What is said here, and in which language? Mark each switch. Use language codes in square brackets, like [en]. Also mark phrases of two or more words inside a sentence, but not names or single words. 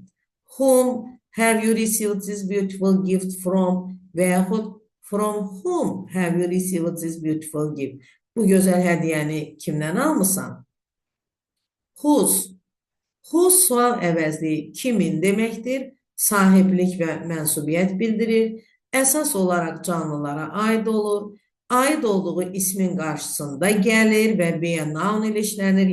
[en] Whom have you received this beautiful gift from? [az] Və yaxud [en] from whom have you received this beautiful gift? [az] Bu gözəl hədiyyəni kimdən almısan? [en] Whose. [az] Whose sual əvəzliyi kimin deməkdir? Sahiblik və mənsubiyyət bildirir. Əsas olaraq canlılara aid olur. Aid olduğu ismin qarşısında gəlir və [en] be noun [az] ilə işlənir.